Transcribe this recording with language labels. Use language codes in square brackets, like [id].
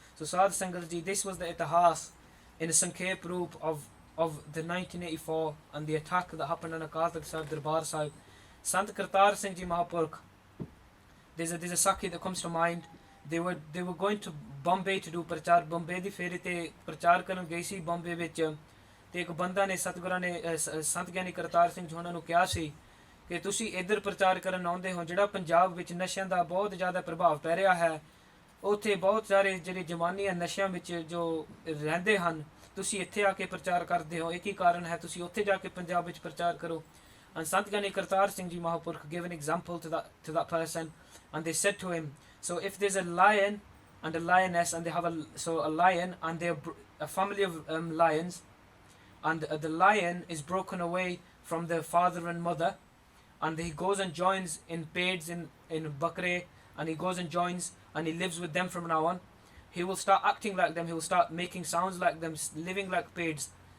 [en] So Sadh Sangat Ji, this was the Itihas in a Sankhep Roop of the 1984 and the attack that happened on Akal Takht Sahib Darbar Sahib. Sant Kartar Singh Ji Mahapurk, there's a Sakhi that comes to mind. They were going to Bombay to do prachar. [pa] Bombay di feri te prachar karan gayi si Bombay vich, te ek banda ne Satgura ne Sant Gyani Kartar Singh ji ਉਹਨਾਂ ਨੂੰ ਕਿਹਾ ਸੀ ਕਿ ਤੁਸੀਂ ਇੱਧਰ ਪ੍ਰਚਾਰ ਕਰਨ ਆਉਂਦੇ ਹੋ, ਜਿਹੜਾ ਪੰਜਾਬ ਵਿੱਚ ਨਸ਼ਿਆਂ ਦਾ ਬਹੁਤ ਜ਼ਿਆਦਾ ਪ੍ਰਭਾਵ ਪੈ ਰਿਹਾ ਹੈ, ਉੱਥੇ ਬਹੁਤ ਸਾਰੇ ਜਿਹੜੇ ਜਵਾਨੀਆਂ ਨਸ਼ਿਆਂ ਵਿੱਚ ਜੋ ਰਹਿੰਦੇ ਹਨ, ਤੁਸੀਂ ਇੱਥੇ ਆ ਕੇ ਪ੍ਰਚਾਰ ਕਰਦੇ ਹੋ, ਇੱਕ ਹੀ ਕਾਰਨ ਹੈ, ਤੁਸੀਂ ਉੱਥੇ ਜਾ ਕੇ ਪੰਜਾਬ ਵਿੱਚ ਪ੍ਰਚਾਰ ਕਰੋ. [en] And Sant Gyani Kartar Singh Ji Mahapurk gave an example to that person, and they said to him, so if there's a lion and a lioness, and they have a lion and they're a family of lions, and the lion is broken away from the father and mother, and he goes and joins in paids in Bakre, and he goes and joins and he lives with them from now on, he will start acting like them, he will start making sounds like them, living like paids.